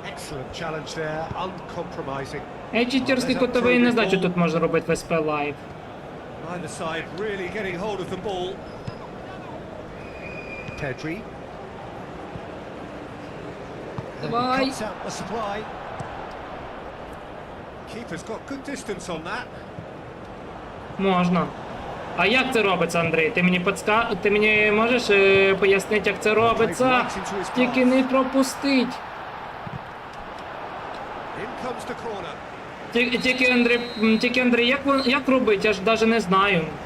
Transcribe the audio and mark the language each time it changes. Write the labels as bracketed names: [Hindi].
[English] Excellent challenge there, uncompromising. [Ukrainian] Читерський кутовий не знаю, що тут можна робити в СП Лайв. [English] Neither side really getting hold of the ball. Pedri. [Ukrainian] Давай. [English] Cuts out the supply. Keeper's got good distance on that. [Ukrainian] Можна. А як це робиться, Андрій? Ти мені можеш пояснити, як це робиться? Тільки не пропустить. [English] In comes the corner. [Ukrainian] Тільки Андрій, як робити? Я ж навіть не знаю.